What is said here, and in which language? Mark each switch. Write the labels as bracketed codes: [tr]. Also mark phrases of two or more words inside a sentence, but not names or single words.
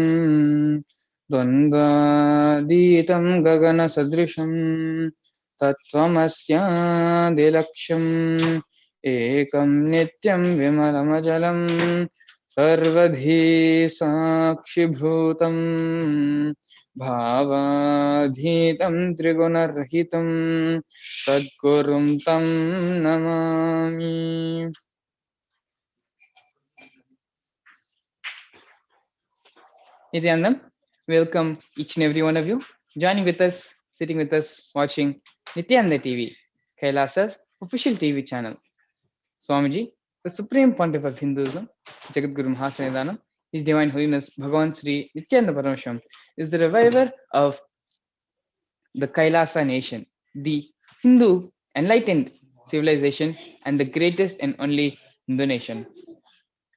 [sa] ద్వంద్వాతీతం గగన సదృశం తత్వమస్యాదిలక్ష్యం ఏకం నిత్యం విమలమజలం సర్వధీ సాక్షిభూతం భావాధీతం త్రిగుణరహితం సద్గురుం తం నమామి. [en] Nithyananda, welcome each and every one of you joining with us, sitting with us, watching Nithyananda TV, Kailasa's official TV channel. Swamiji, the Supreme Pontiff of Hinduism, Jagadguru Mahasanidanam, His Divine Holiness Bhagavan Shri Nithyananda Paramashivam, is the reviver of the Kailasa nation, the Hindu enlightened civilization and the greatest and only Hindu nation.